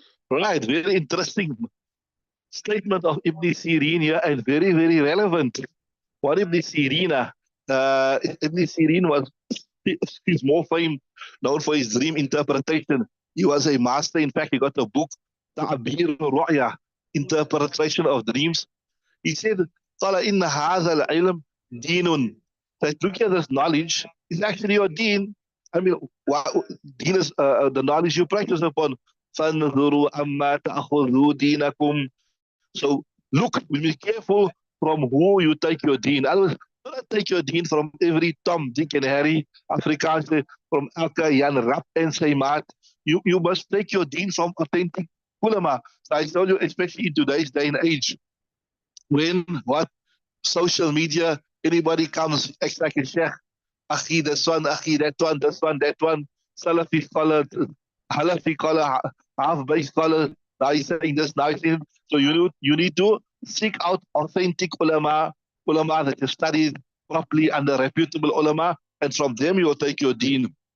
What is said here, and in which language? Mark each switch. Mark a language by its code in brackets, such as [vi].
[en] Right, very interesting statement of Ibn Sirin here and very, very relevant. What Ibn Sirin? Ibn Sirin was he's more famed, known for his dream interpretation. He was a master. In fact, he got a book, Ta'bir Ru'ya, interpretation of dreams. [ar] He said, قال إن هذا العلم دين. [en] That look at this knowledge is actually your deen. I mean, deen is the knowledge you practice upon. [ar] فانظروا أما تأخذوا دينكم. [en] So look, be careful from who you take your deen. Otherwise, do not take your deen from every Tom, Dick, and Harry, Afrikaans, from elke Jan Rap and sy maat. You must take your deen from authentic ulama. So I tell you, especially in today's day and age, when what social media, anybody comes, acts like a sheikh, akhi this one, akhi that one, this one, that one, Salafi scholar, Halafi scholar, half-based scholar, now he's saying this, now he's saying, so you need to seek out authentic ulama that you studied properly under reputable ulama, and from them you will take your deen.